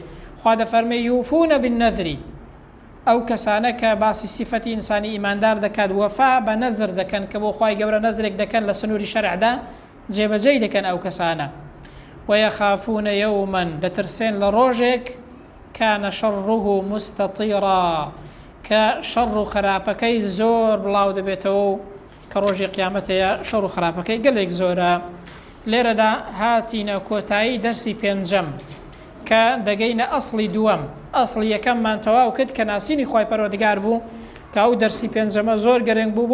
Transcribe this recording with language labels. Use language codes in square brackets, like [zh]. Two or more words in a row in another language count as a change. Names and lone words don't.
[ckb] خوا دەفەرمێ [ar] یوفون بالنذر [ckb] ئەو کەسانە کە باسی سیفەتی ئینسانی ئیماندار دەکات وەفا بە نەزر دەکەن کە بۆ خوای گەورە نەزرێک دەکەن لە سنووری شەرعدا جێبەجێی دەکەن ئەو کەسانە. [ar] ويخافون يوما [ckb] دەترسێن لە ڕۆژێک [ar] كان شره مستطيرا [ckb] کە شەڕ و خراپەکەی زۆر بڵاو دەبێتەوە کە ڕۆژی قیامەتەیە شەڕ و خراپەکەی گەلێک زۆرە. لێرەدا هاتینە کۆتایی دەرسی پێنجەم کە دەگەینە ئەسڵی دووەم. ئەسڵی یەکەممان تەواو کرد کە ناسینی خوای پەروەردگار بوو کە ئەو دەرسی پێنجەمە زۆر گەرنگ بوو.